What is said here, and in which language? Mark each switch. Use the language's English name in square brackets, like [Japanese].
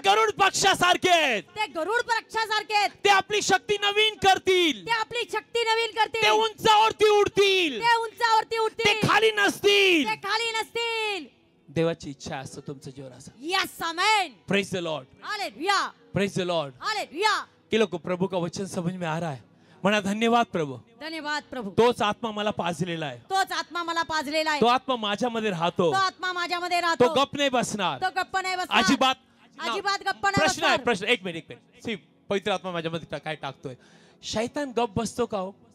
[Marathi] गरुड पक्षासारखे आहेत. ते गरुड पक्षासारखे आहेत. ते आपली शक्ती नवीन करतील. ते आपली शक्ती नवीन ते करतील. उंचावरती उडतील. ते उंचावरती ते उठतील. खाली नसतील. ते खाली नसतील. देवाची इच्छा असते तुमचं जीवन असं. [English] Yes amen. Praise the lord. Hallelujah. Praise the lord. Hallelujah. [Hindi] कि लोग प्रभु का वचन समझ में आ रहा है. [Marathi] म्हणा धन्यवाद प्रभु. धन्यवाद प्रभू. तोच आत्मा मला पाजलेला आहे. तोच आत्मा मला पाजलेला आहे. तो आत्मा माझ्यामध्ये राहतो. तो आत्मा माझ्यामध्ये राहतो. तो गप नाही बसणार. तो गप्प नाही बसणार. अजिबात गप्प नाही प्रश्न आहे बसणार. प्रश्न. एक मिनिट सी पवित्र आत्मा माझ्यामध्ये काय टाकतोय. शैतान गप बसतो का हो?